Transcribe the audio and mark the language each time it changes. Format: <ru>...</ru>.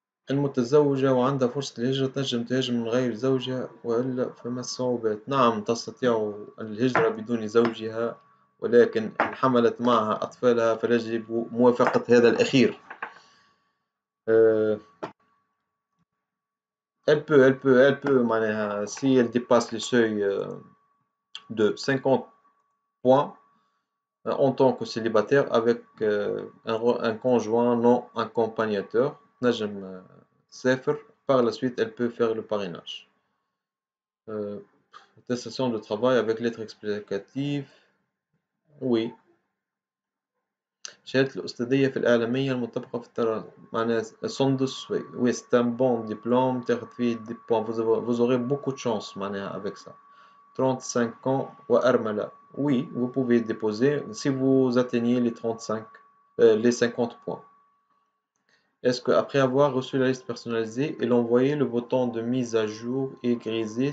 <ar>المتزوجة وعندها فرصة الهجرة تنجم تهاجر من غير زوجها وإلا فما الصعوبات؟ نعم تستطيع الهجرة بدون زوجها ولكن إن حملت معها أطفالها فيجب موافقة هذا الأخير.</ar> <fr>Elle peut si elle dépasse le seuil de 50 points en tant que célibataire avec un conjoint non accompagnateur,</fr> <ar>نجم سافر.</ar> <fr>Par la suite, elle peut faire le parrainage. Attestation de travail avec lettre explicative. Oui.</fr> <ar>شهادة الأستاذية في الإعلامية المطبقة في معناها سندس.</ar> <fr>Oui, c'est un bon diplôme.</fr> <ar>تاخد فيه</ar> <fr>des points. Vous aurez beaucoup de chance معناها avec ça. 35 ans</fr> <ar>وأرملة.</ar> <fr>Oui, vous pouvez déposer si vous atteignez les 35, les 50 points. Est-ce qu'après avoir reçu la liste personnalisée et l'envoyer, le bouton de mise à jour est grisé?</fr>